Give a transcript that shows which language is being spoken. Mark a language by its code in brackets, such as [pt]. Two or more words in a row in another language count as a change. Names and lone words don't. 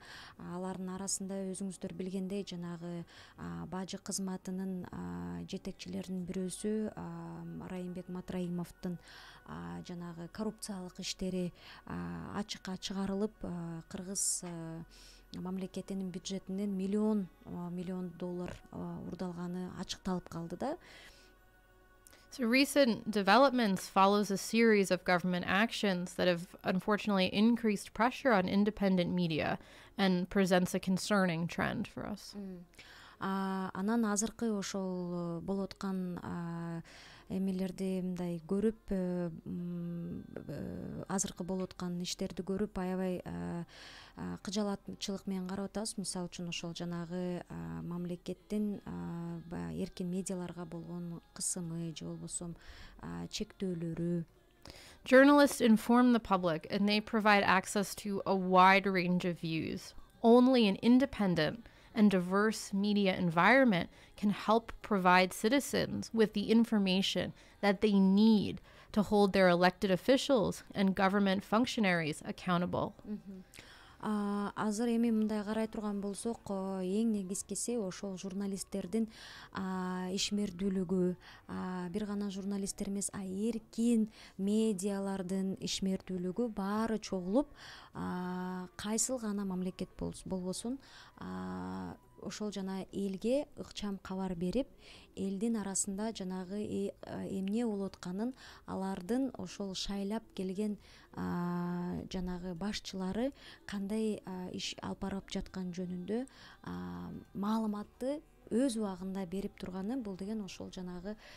[ky] Алардын арасында өзүңүздөр билгендей жанагы бажы кызматынын жетекчилеринин бирөөсү Райымбек Матраимовдун жанагы коррупциялык иштери ачыкка чыгарылып, кыргыз мамлекетинин бюджетинен миллион доллар урдалганы ачыкталып калды да. [en] So recent developments follows a series of government actions that have unfortunately increased pressure on independent media and presents a concerning trend for us. [ky] Анан азыркы ошол болуп аткан эмелерди мындай көрүп, азыркы болуп аткан иштерди көрүп аябай кыжалатчылык менен карап атабыз. Мисалы үчүн ошол жанагы мамлекеттин эркин медиаларга болгон кысымы же болбосо чектөөлөрү. [en] Journalists inform the public and they provide access to a wide range of views. Only an independent and diverse media environment can help provide citizens with the information that they need to hold their elected officials and government functionaries accountable. [ky] Азыр эми мындай карай турган болсок, эң негизгиси ошол журналисттердин ишмердүүлүгү, бир гана журналисттер эмес, эркин медиалардын ишмердүүлүгү баары чогулуп, кайсыл гана мамлекет болбосун ошол жана элге ыкчам кабар берип, элдин арасында жанагы эмне болуп атканын, алардын ошол шайлап келген жанагы башчылары кандай иш алып барып жаткан жөнүндө маалыматты өз убагында берип турганы, бул деген ошол жанагы